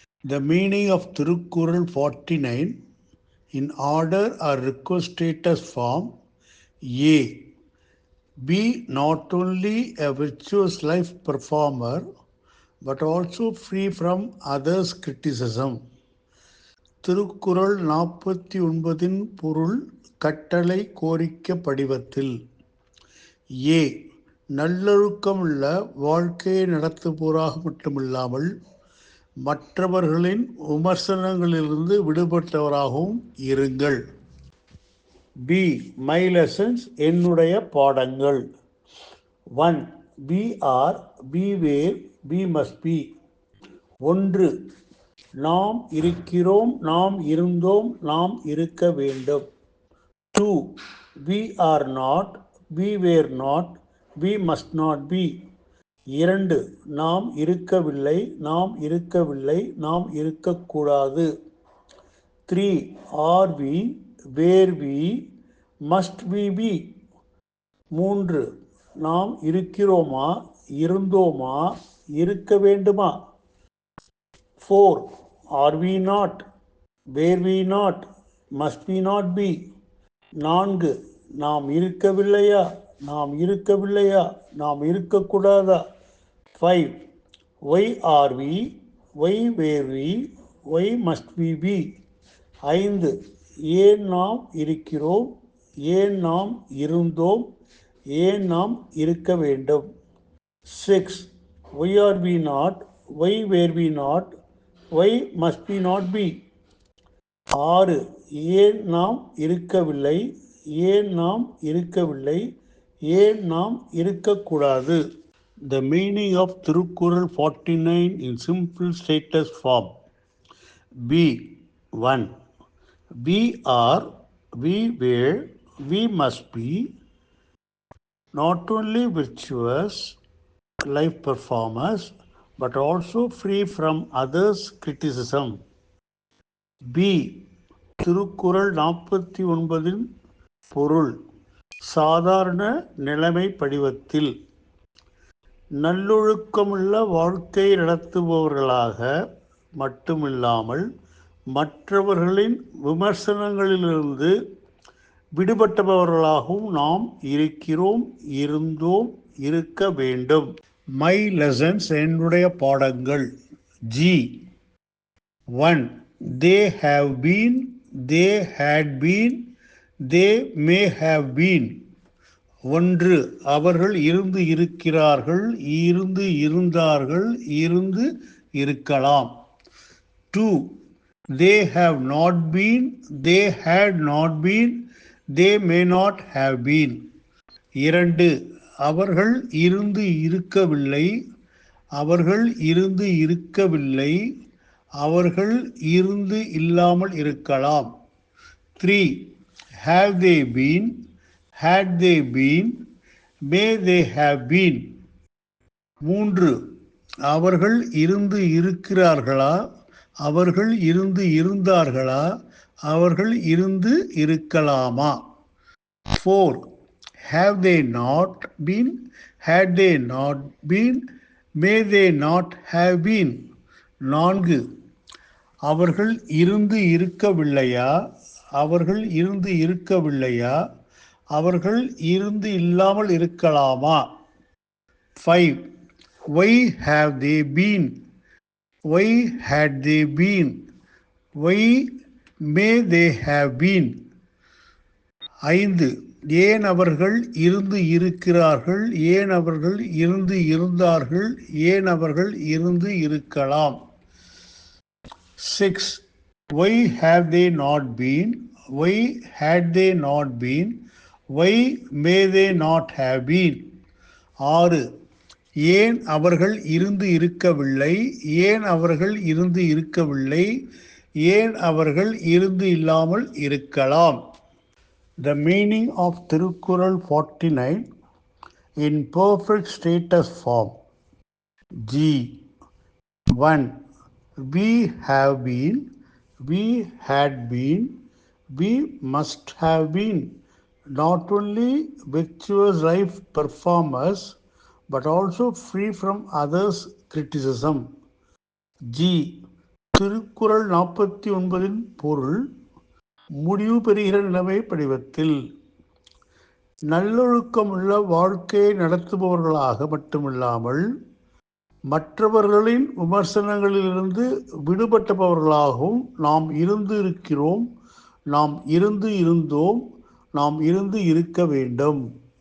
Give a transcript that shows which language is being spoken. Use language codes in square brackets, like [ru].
[en] The meaning of Thirukkural 49 in order or request status form. A. Be not only a virtuous life performer but also free from others' criticism. [ta] Thirukkural 49 பொருள் கட்டளை கோரிக்கை படிவத்தில். ஏ. நல்லொழுக்கமுள்ள வாழ்க்கையை நடத்துபவராக மட்டுமில்லாமல் மற்றவர்களின் விமர்சனங்களிலிருந்து விடுபட்டவராகவும் இருங்கள். [en] B. My lessons [ta] என்னுடைய பாடங்கள். [en] 1. We are we were we must be. 1. [ta] நாம் இருக்கிறோம், நாம் இருந்தோம், நாம் இருக்க வேண்டும். 2. [en] we are not, we were not, we must not be. 2. [ta] நாம் இருக்கவில்லை, நாம் இருக்கவில்லை, நாம் இருக்கக்கூடாது. 3. [en] are we, were we, must we be. 3. [ta] நாம் இருக்கிறோமா, இருந்தோமா, இருக்க வேண்டுமா. 4. [en] are we not, were we not, must we not be. 4. [ta] நாம் இருக்கவில்லையா, நாம் இருக்கவில்லையா, நாம் இருக்கக்கூடாதா. 5. [en] why are we, why were we, why must we be. 5. [ta] ஏன் நாம் இருக்கிறோம், ஏன் நாம் இருந்தோம், ஏன் நாம் இருக்க வேண்டும். 6. [en] why are we not, why were we not, why must we not be. 6. [ta] ஏன் நாம் இருக்கவில்லை, ஏன் நாம் இருக்கவில்லை, ஏன் நாம் இருக்கக்கூடாது. [en] The meaning of Thirukkural 49 in simple status form. B. 1. We are, we were, we must be not only virtuous life performers but also free from others' criticism. B. [ta] Thirukkural 49 பொருள் சாதாரண நிலைமை படிவத்தில். நல்லொழுக்கமுள்ள வாழ்க்கை நடத்துபவர்களாக மட்டுமில்லாமல் மற்றவர்களின் விமர்சனங்களிலிருந்து விடுபட்டவர்களாகவும் நாம் இருக்கிறோம், இருந்தோம், இருக்க வேண்டும். [en] my lessons [ta] என்னுடைய பாடங்கள். [en] G. 1. they have been, they had been, they may have been. 1. [ta] அவர்கள் இருந்து இருக்கிறார்கள், இருந்து இருந்தார்கள், இருந்து இருக்கலாம். 2. [en] they have not been, they had not been, they may not have been. 2. [ta] அவர்கள் இருந்து இருக்கவில்லை, அவர்கள் இருந்து இருக்கவில்லை, அவர்கள் இருந்து இல்லாமல் இருக்கலாம். 3. [en] have they been, had they been, may they have been. 3. [ta] அவர்கள் இருந்து இருக்கிறார்களா, அவர்கள் இருந்து இருந்தார்களா, அவர்கள் இருந்து இருக்கலாமா. 4. [en] have they not been, had they not been, may they not have been. 4. [ta] அவர்கள் இருந்து இருக்கவில்லையா, அவர்கள் இருந்து இருக்கவில்லையா, அவர்கள் இருந்து இல்லாமல் இருக்கலாமா. 5. [en] why have they been, why had they been, why may they have been. 5. [ta] ஏன் அவர்கள் இருந்து இருக்கிறார்கள், ஏன் அவர்கள் இருந்து இருந்தார்கள், ஏன் அவர்கள் இருந்து இருக்கலாம். 6. [en] why have they not been, why had they not been, why may they not have been. 6. [ta] ஏன் அவர்கள் இருந்து இருக்கவில்லை, ஏன் அவர்கள் இருந்து இருக்கவில்லை, ஏன் அவர்கள் இருந்து இல்லாமல் இருக்கலாம். [en] The meaning of Thirukkural 49 in perfect status form. G. 1. we have been, we had been, We must have been not only virtuous life performers but also free from others' criticism. G. [ta] Thirukkural 49 பொருள் முடிவு பெறுகிற நிலைமை படிவத்தில் நல்லொழுக்கமுள்ள வாழ்க்கையை நடத்துபவர்களாக மட்டுமில்லாமல் மற்றவர்களின் விமர்சனங்களிலிருந்து விடுபட்டவர்களாகவும் நாம் இருந்து இருக்கிறோம், நாம் இருந்து இருந்தோம், நாம் இருந்து இருக்க வேண்டும்.